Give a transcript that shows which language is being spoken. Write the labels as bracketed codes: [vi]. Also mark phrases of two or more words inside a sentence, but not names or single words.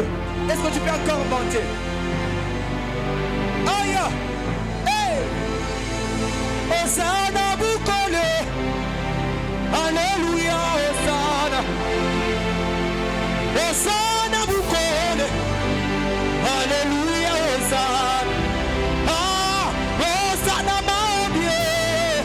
[fr] Est-ce que tu peux encore vanter? Aïe! Hey! [ln] Hosanna Bukole! Alléluia, Hosanna! Hosanna Bukole! Alléluia, Hosanna! Ah! Hosanna Maobie!